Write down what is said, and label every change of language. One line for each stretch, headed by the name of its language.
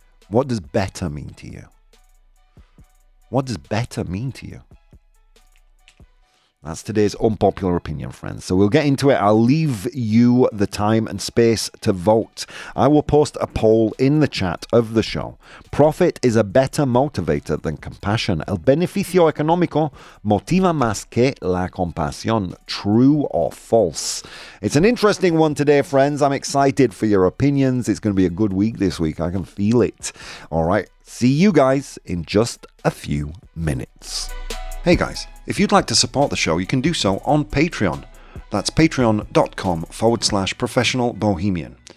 English: What does better mean to you? What does better mean to you? That's today's unpopular opinion, friends. So we'll get into it. I'll leave you the time and space to vote. I will post a poll in the chat of the show. Profit is a better motivator than compassion.
Spanish: El beneficio económico motiva más que la compasión.
English: True or false? It's an interesting one today, friends. I'm excited for your opinions. It's going to be a good week this week. I can feel it. All right. See you guys in just a few minutes. Hey guys, if you'd like to support the show, you can do so on Patreon. That's patreon.com/professional bohemian.